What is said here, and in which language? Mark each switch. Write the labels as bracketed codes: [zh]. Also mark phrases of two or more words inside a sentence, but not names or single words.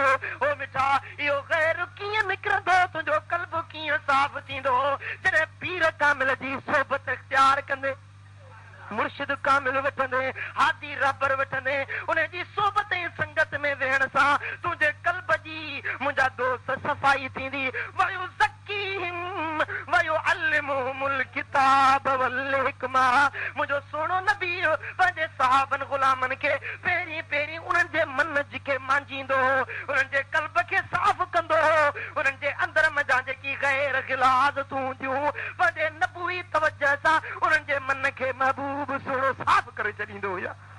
[sd] ओ मिठा इहो ग़ैर कीअं निकिरंदो, तुंहिंजो कल्ब कीअं साफ़ थींदो, जॾहिं पीर कामिल जी सोबत इख्तियार कंदे, मुर्शिद कामिल वठंदे, हादी रबर वठंदे, उन जी सोबत ऐं संगत में वेहण सां तुंहिंजे कल्ब जी मुंहिंजा दोस्त सफ़ाई थींदी। [ar] ويزكيهم ويعلمهم الكتاب والحكمة. [sd] मुंहिंजो सुहिणो नबी पंहिंजे साहबनि गुलामनि खे पहिरीं पहिरीं उन्हनि जे मन खे मांजींदो, उन्हनि जे कल्ब खे साफ़ कंदो, उन्हनि जे अंदर मज़ा जेकी ग़ैर गिलाज़तूं हूंदियूं पंहिंजे नबूई तवजह सां उन्हनि जे मन खे महबूब सुहिणो साफ़ करे छॾींदो हुया।